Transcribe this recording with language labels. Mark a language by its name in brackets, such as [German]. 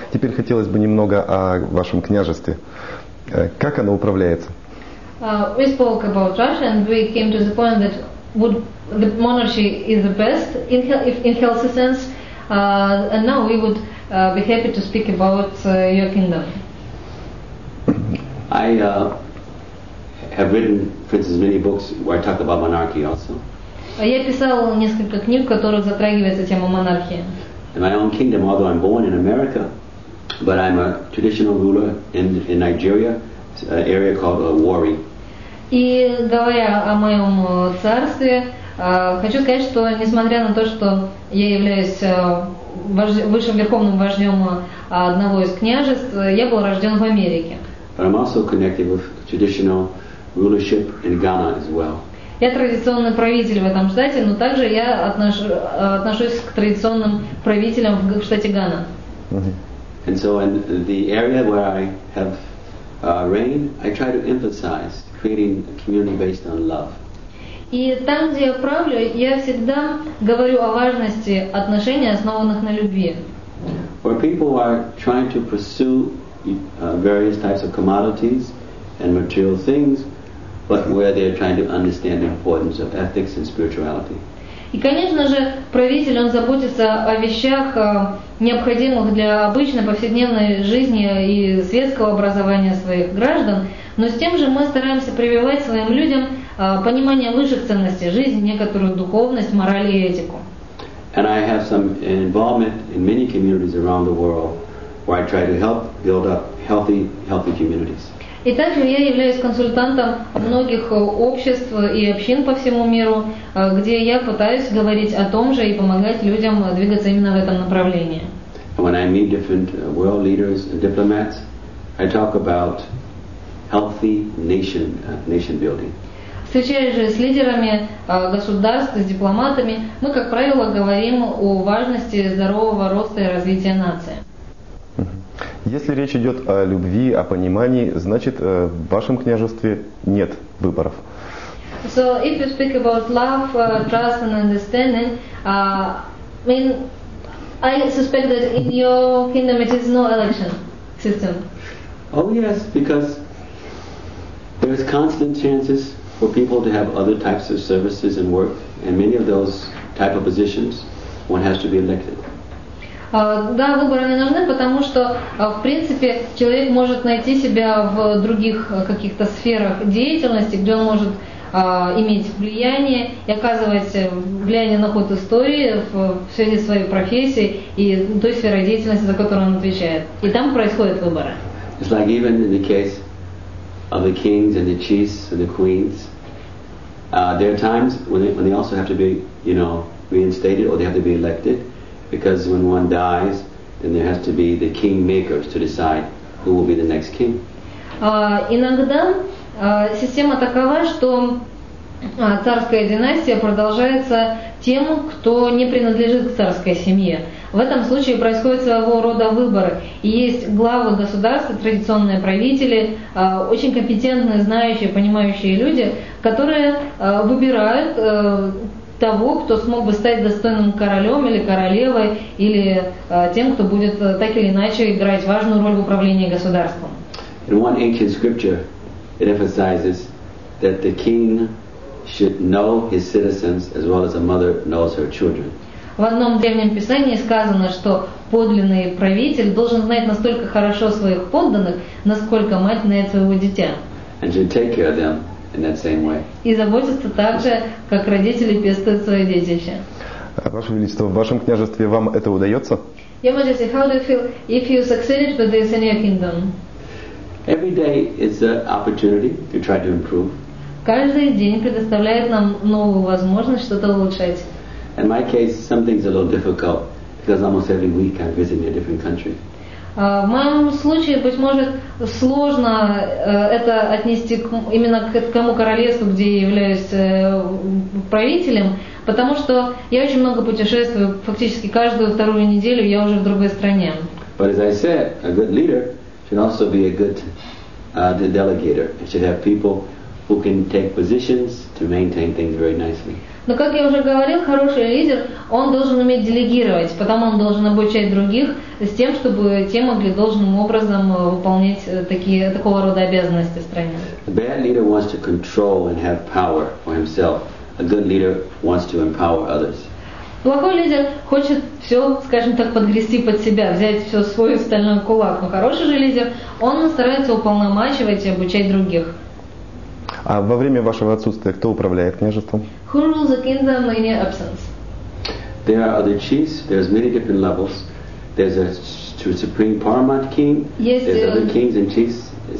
[Russian] Теперь хотелось бы немного о вашем княжестве. Как оно управляется? [English] We spoke about Russia and we came to the point that the monarchy is the best in healthy sense, and now we would be happy to speak about your kingdom. I have written, for instance, many books where I talk about monarchy also. [Russian] Я писал несколько книг, в которых затрагивается тема монархии. [English] In my own kingdom, although I'm born in America, but I'm a traditional ruler in Nigeria, an area called Warri. [Russian] И говоря о моем царстве, хочу сказать, что несмотря на то, что я являюсь высшим верховным вождем одного из княжеств, я был рожден в Америке. [English] But I'm also connected with traditional rulership in Ghana as well. [Russian] Я традиционный правитель в этом штате, но также я отношусь к традиционным правителям в штате Гана. [English] And so in the area where I have reigned, I try to emphasize creating a community based on love. [Russian] И там, где я правлю, я всегда говорю о важности отношений, основанных на любви. [English] Where people are trying to pursue various types of commodities and material things, but where they're trying to understand the importance of ethics and spirituality. [Russian] И, конечно же, правитель, он заботится о вещах, необходимых для обычной повседневной жизни и светского образования своих граждан, но с тем же мы стараемся прививать своим людям понимание высших ценностей жизни, некоторую духовность, мораль и этику. [English] And I have some involvement in many communities around the world where I try to help build up healthy communities. [Russian] И также я являюсь консультантом многих обществ и общин по всему миру, где я пытаюсь говорить о том же и помогать людям двигаться именно в этом направлении. [English] And when I meet different world leaders and diplomats, I talk about healthy nation building. [Russian] Встречаясь же с лидерами государств, с дипломатами, мы, как правило, говорим о важности здорового роста и развития нации. Если речь идет о любви, о понимании, значит, в вашем княжестве нет выборов. [English] So if you speak about love, trust and understanding, I suspect that in your kingdom it is no election system. Oh yes, because there is constant chances for people to have other types of services and work, and many of those type of positions, one has to be elected. [Russian] Да, выборы не нужны, потому что, в принципе, человек может найти себя в других каких-то сферах деятельности, где он может иметь влияние и оказывать влияние на ход истории в связи с своей профессией и той сферой деятельности, за которую он отвечает. И там происходят выборы. [English] It's like even in the case of the kings and the chiefs and the queens, there are times when they also have to be, reinstated or they have to be elected. Because when one dies, then there has to be the king makers to decide who will be the next king. [Russian] Иногда система такова, что царская династия продолжается тем, кто не принадлежит к царской семье. В этом случае происходят своего рода выборы. И есть главы государства, традиционные правители, очень компетентные, знающие, понимающие люди, которые выбирают того, кто смог бы стать достойным королем или королевой, или тем, кто будет так или иначе играть важную роль в управлении государством. [English] In one ancient scripture, it emphasizes that the king should know his citizens as well as a mother knows her children. [Russian] В одном древнем писании сказано, что подлинный правитель должен знать настолько хорошо своих подданных, насколько мать знает своего дитя. [English] And should take care of them in that same way. [Russian] И заботиться так же, как родители пестуют свое детище. Ваше Величество, в вашем княжестве вам это удается? [English] Your Majesty, how do you feel if you succeeded with this in your kingdom? Every day is an opportunity to try to improve. [Russian] Каждый день предоставляет нам новую возможность что-то улучшать. [English] In my case, some things are a little difficult because almost every week I'm visiting a different country. [Russian] В моем случае, быть может, сложно это отнести именно к тому королевству, где я являюсь правителем, потому что я очень много путешествую, фактически каждую вторую неделю я уже в другой стране. [English] But as I said, a good leader should also be a good delegator. It should have people who can take positions to maintain things very nicely. [Russian] Но, как я уже говорил, хороший лидер, он должен уметь делегировать, потом он должен обучать других с тем, чтобы те могли должным образом выполнять такого рода обязанности в стране. [English] A bad leader wants to control and have power for himself. A good leader wants to empower others. [Russian] Плохой лидер хочет все, скажем так, подгрести под себя, взять все в свой стальной кулак. Но хороший же лидер, он старается уполномачивать и обучать других. А во время вашего отсутствия кто управляет княжеством? [English] Who rules the kingdom in your absence? There are other chiefs. There's many different levels. There's a supreme paramount king. [Russian] Есть [English] There's other kings and chiefs.